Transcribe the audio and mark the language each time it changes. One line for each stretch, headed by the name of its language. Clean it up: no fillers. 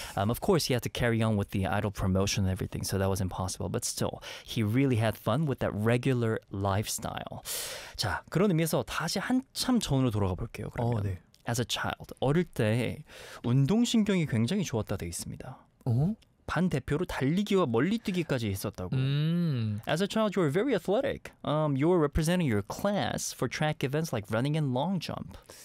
English: Of course, he had to carry on with the idol promotion and everything, so that was impossible. But still, he really had fun with that regular lifestyle.
Korean: 자, 그런 의미에서 다시 한참 전으로 돌아가 볼게요. 그러면. 네.
English: As a child,
Korean: 어릴 때 운동신경이 굉장히 좋았다 돼 있습니다. 어? 반 대표로 달리기와 멀리뛰기까지 했었다고.
English: As a child, you were very athletic. You were representing your class for track events like running and long jump.